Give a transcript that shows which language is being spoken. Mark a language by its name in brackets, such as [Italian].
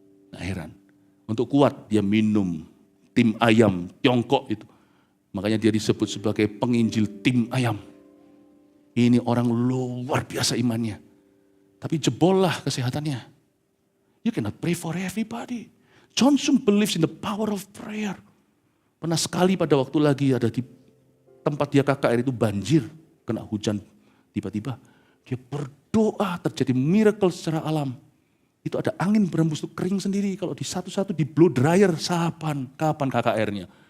[Indonesian] Nggak heran. Untuk kuat dia minum tim ayam Tiongkok itu. Makanya dia disebut sebagai penginjil tim ayam. Ini orang luar biasa imannya. Tapi jebollah kesehatannya. [English] You cannot pray for everybody. John Sung believes in the power of prayer. [Indonesian] Pernah sekali pada waktu lagi ada di tempat dia KKR itu banjir, kena hujan tiba-tiba. Dia berdoa terjadi miracle secara alam. Itu ada angin berembus itu kering sendiri. Kalau di satu-satu di blow dryer kapan KKR-nya.